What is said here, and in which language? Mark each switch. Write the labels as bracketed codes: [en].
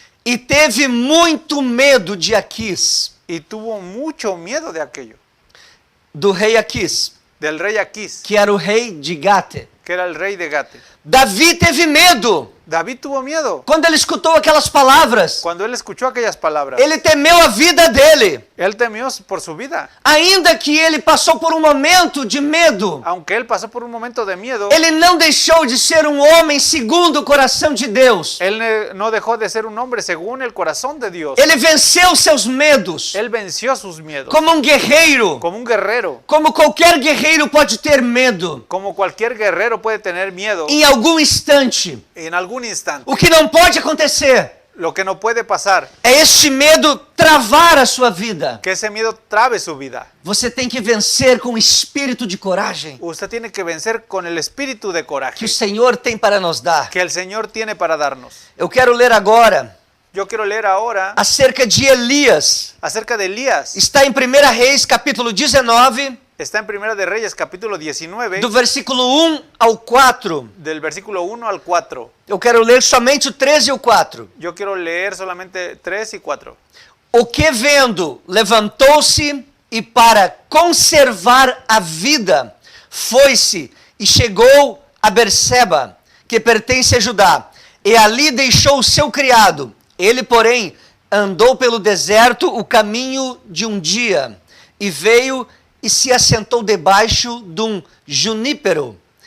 [pt] E teve muito medo de Aquis, [es] y tuvo mucho miedo de aquello, [pt] do rei Aquis, [es] del rey Aquis, [pt] que era o rei de Gate. [es] que era el rey de Gate. [pt] Davi teve medo. [es] David tuvo miedo [pt] Quando ele escutou aquelas palavras, [es] cuando él escuchó aquellas palabras. [pt] ele temeu a vida dele. [es] Él temió por su vida. [pt] Ainda que ele passou por um momento de medo, [es] Aunque él pasó por un momento de miedo, [pt] ele não deixou de ser um homem segundo o coração de Deus. [es] él no dejó de ser un hombre según el corazón de Dios. [pt] Ele venceu seus medos [es] Él venció sus miedos [pt] como um guerreiro. [es] como un guerrero. [pt] Como qualquer guerreiro pode ter medo [es] Como cualquier guerrero puede tener miedo [pt] em algum instante. [es] en algún instante. [pt] O que não pode acontecer [es] Lo que no puede pasar, [pt] é este medo travar a sua vida. [es] que ese miedo trabe su vida. [pt] Você tem que vencer com espírito de coragem [es] Usted tiene que vencer con el espíritu de que coraje [pt] o Senhor tem para nos dar. [es] que el Señor tiene para darnos. [pt] Eu quero ler agora [es] Yo quiero leer ahora [pt] acerca de Elias. [es] acerca de Elías. [pt] Está em 1 Reis, capítulo 19, [es] Está en Primera de Reyes, capítulo 19, [pt] do versículo 1 ao 4. [es] del versículo 1 al 4. [pt] Eu quero ler somente o 3 e o 4. [es] Yo quiero leer solamente 3 y 4. [pt] O que vendo, levantou-se e para conservar a vida, foi-se e chegou a Berseba, que pertence a Judá, e ali deixou o seu criado. Ele, porém, andou pelo deserto o caminho de um dia, e veio e se assentou debaixo de um junípero.